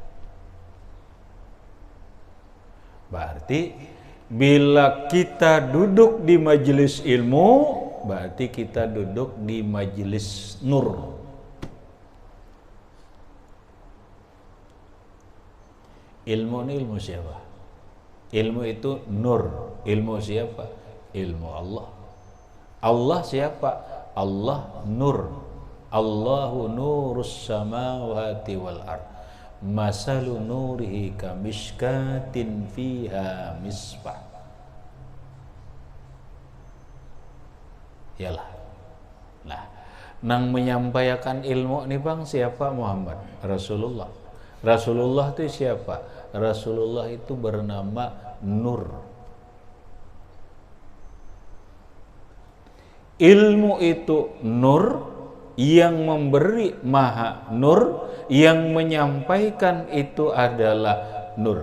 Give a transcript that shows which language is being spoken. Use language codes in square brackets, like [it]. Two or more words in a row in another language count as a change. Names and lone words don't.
[id] Berarti bila kita duduk di majelis ilmu berarti kita duduk di majelis nur. Ilmu ini ilmu siapa? Ilmu itu nur. Ilmu siapa? Ilmu Allah. Allah siapa? Allah nur. [ar] الله نور السماوات والأرض. مثل نوره كمشكاة فيها مصباح. [id] Yalah. [bjn] Nah, nang menyampaikan ilmu nih bang siapa? [id] Muhammad Rasulullah. Rasulullah itu siapa? Rasulullah itu bernama Nur. Ilmu itu nur, yang memberi maha nur, yang menyampaikan itu adalah nur.